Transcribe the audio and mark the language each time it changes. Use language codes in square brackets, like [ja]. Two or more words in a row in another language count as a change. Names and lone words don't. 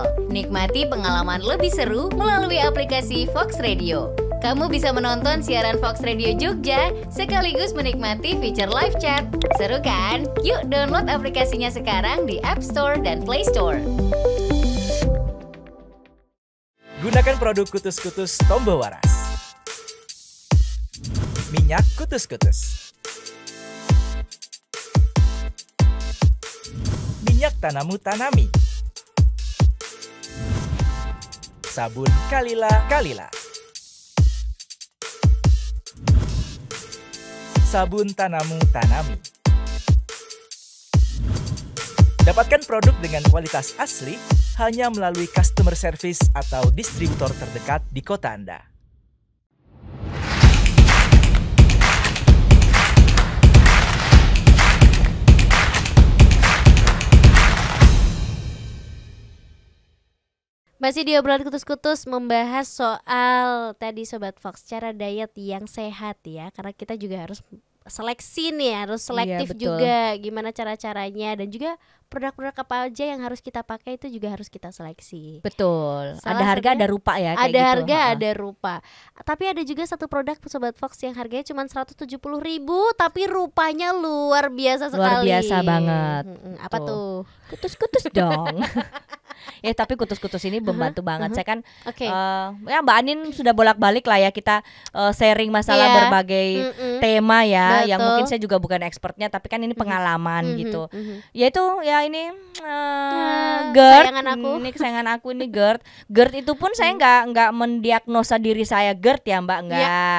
[id] Nikmati pengalaman lebih seru melalui aplikasi Fox Radio. Kamu bisa menonton siaran Fox Radio Jogja sekaligus menikmati fitur [en] live chat. [id] Seru kan? Yuk download aplikasinya sekarang di App Store dan Play Store. Gunakan produk kutus-kutus Tombo Waras. Minyak kutus-kutus. Minyak Tanamu Tanami. Sabun Kalila. Sabun Tanamu Tanami. Dapatkan produk dengan kualitas asli hanya melalui [en] customer service [id] atau distributor terdekat di kota Anda. Masih di obrolan kutus-kutus membahas soal tadi Sobat Fox, cara diet yang sehat ya. Karena kita juga harus seleksi nih, harus selektif juga gimana cara-caranya. Dan juga produk-produk apa aja yang harus kita pakai itu juga harus kita seleksi. Betul. Ada harga ada rupa ya kayak ada gitu. Harga ada rupa. Tapi ada juga satu produk Sobat Fox yang harganya cuma 170.000 tapi rupanya luar biasa sekali. Luar biasa banget. Apa tuh? Kutus-kutus dong. Ya tapi kutus-kutus ini membantu banget. Saya kan ya Mbak Anin sudah bolak-balik lah ya kita sharing masalah berbagai tema ya. Betul. Yang mungkin saya juga bukan expertnya tapi kan ini pengalaman gitu. Yaitu ya ini GERD. Ini kesayangan aku ini GERD. GERD itu pun saya nggak mendiagnosa diri saya GERD ya Mbak, nggak.